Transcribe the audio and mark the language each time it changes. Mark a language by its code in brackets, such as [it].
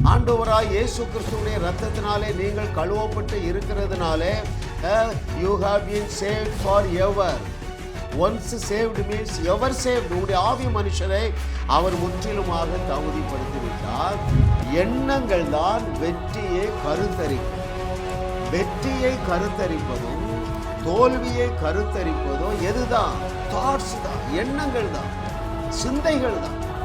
[ta] ஆண்டவராய் இயேசு கிறிஸ்துவினுடைய இரத்தத்தினாலே நீங்கள் கழுவப்பட்டு இருக்கிறதுனாலே [en] you have been saved forever. Once saved means ever saved. [ta] உங்களுடைய ஆவி மனுஷரை அவர் முற்றிலுமாக தகுதிப்படுத்தி விட்டார். எண்ணங்கள் தான் வெற்றியை கருத்தரிக்கும். வெற்றியை கருத்தரிப்பதும் தோல்வியை கருத்தரிப்பதும் எதுதான்? தாட்ஸ் தான், எண்ணங்கள் தான், சிந்தைகள் தான்.